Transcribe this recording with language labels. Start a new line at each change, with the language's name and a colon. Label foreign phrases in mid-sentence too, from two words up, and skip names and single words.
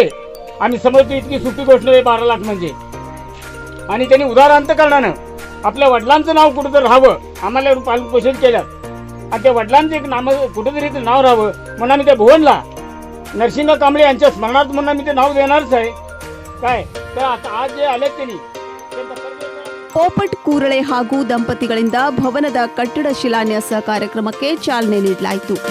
Marathi: आम्ही समजतो इतकी सोपी गोष्ट नव्हे 12 लाख म्हणजे. आणि त्यांनी उदाहरणार्थ आपल्या वडिलांचं नाव कुठंतरी राहावं, आम्हाला पालनपोषण केलं आणि त्या वडिलांचं एक नाव कुठंतरी ते नाव राहावं म्हणून आम्ही त्या भुवनला नरसिंग कांबळे यांच्या स्मरणार्थ म्हणून आम्ही ते नाव देणारच आहे. काय तर आता आज जे आले त्यांनी
Kannada: ಪೋಪಟ್ ಕೂರಳೆ ಹಾಗೂ ದಂಪತಿಗಳಿಂದ ಭವನದ ಕಟ್ಟಡ ಶಿಲಾನ್ಯಾಸ ಕಾರ್ಯಕ್ರಮಕ್ಕೆ ಚಾಲನೆ ನೀಡಲಾಯಿತು.